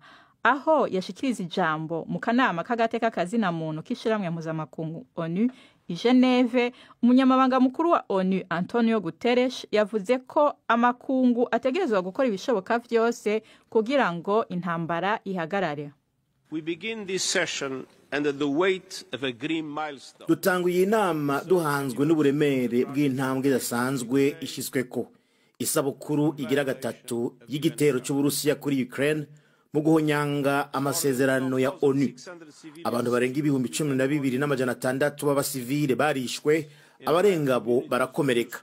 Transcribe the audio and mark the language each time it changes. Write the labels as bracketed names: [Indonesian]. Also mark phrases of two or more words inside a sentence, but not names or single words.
[Rundi] Aho yashikiriza ijambo mu kanama k'agateka kazina muntu k'ishiramwe mpuzamakungu ONU i Geneve, umunyamabanga mukuru wa ONU Antonio Guterres yavuze ko amakungu ategerezwa gukora ibishoboka vyose kugira ngo intambara ihagarare. [English] We begin this session under the weight of a grim milestone. [Kinyarwanda] Dutanguye inama duhanzwe n'uburemere bw'intambwe idasanzwe ishyizweko, isabukuru igira gatatu y'igitero cy'Uburusiya kuri Ukraine mu guhonyanga amasezerano ya ONU. [Rundi] Abantu barenga 12,600 b'abasivile barishwe, abarenga bo barakomereka.